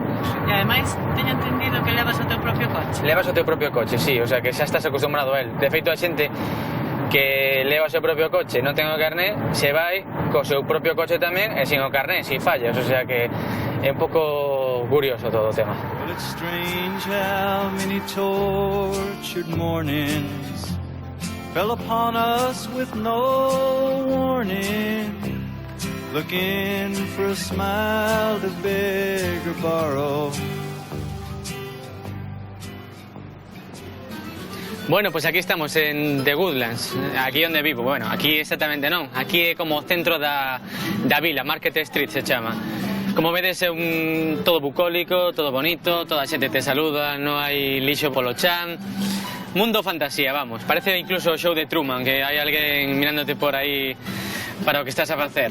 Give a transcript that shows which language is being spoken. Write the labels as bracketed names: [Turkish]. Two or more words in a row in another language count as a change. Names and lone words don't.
[Galician] E ademais, teño entendido que levas o teu propio coche. Levas o teu propio coche, sí, o sea, que xa estás acostumbrado a él. De feito, a xente que leva o seu propio coche, non ten o carné, se vai co seu propio coche tamén e sin o carné, sin fallas, o sea que é un pouco curioso todo o tema. [English] Well, it's strange how many tortured mornings fell upon us with no warning, looking for a smile to beg or borrow. [Spanish] Bueno, pues aquí estamos en The Woodlands, [Galician] aquí onde vivo. Bueno, aquí exactamente non, aquí é como o centro da vila, Market Street se chama. Como vedes é todo bucólico, todo bonito, toda a xente te saluda, non hai lixo polo chan. Mundo fantasía, vamos, parece incluso o show de Truman, que hai alguén mirándote por aí para o que estás a facer.